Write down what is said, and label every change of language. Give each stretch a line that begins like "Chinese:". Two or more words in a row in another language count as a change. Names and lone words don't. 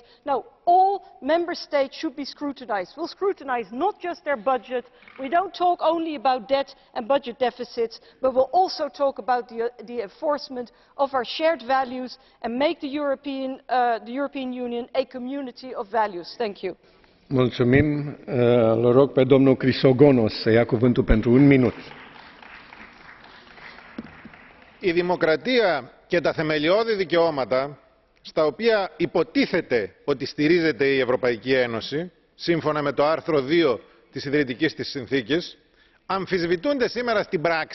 English: No, all member states should be scrutinised. We'll scrutinise not just their budget. We don't talk only about debt and budget deficits, but we'll also talk about the enforcement of our shared values and make the European Union a community of values. Thank you.
Romanian: Mulțumim. Îl rog pe domnul Crisogonos să ia cuvântul pentru 1 minut.
Greek: Η δημοκρατία και τα θεμελιώδη δικαιώματα, στα οποία υποτίθεται ότι στηρίζεται η Ευρωπαϊκή Ένωση, σύμφωνα με το άρθρο 2 της ιδρυτικής της συνθήκης, αμφισβητούνται σήμερα στην πράξη